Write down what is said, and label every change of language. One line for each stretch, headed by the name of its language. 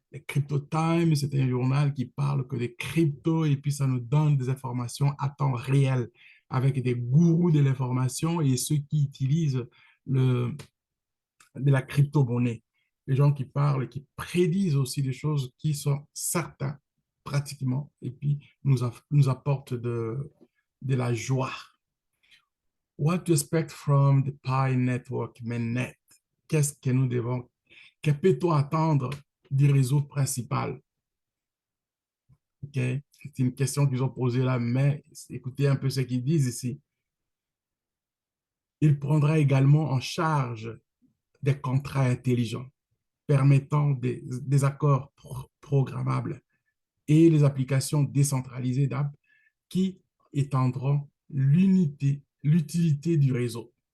French: Le Crypto Time, c'est un journal qui parle que des cryptos et puis ça nous donne des informations à temps réel avec des gourous de l'information et ceux qui utilisent de la crypto-monnaie. Les gens qui parlent, qui prédisent aussi des choses qui sont certains pratiquement et puis nous apportent de la joie.
English: What to expect from the Pi Network Mainnet?
French: Qu'est-ce que nous devons, que peut-on attendre du réseau principal? OK? C'est une question qu'ils ont posée là, mais écoutez un peu ce qu'ils disent ici. Il prendra également en charge des contrats intelligents permettant des accords programmables et les applications décentralisées d'app qui étendront l'utilité du réseau.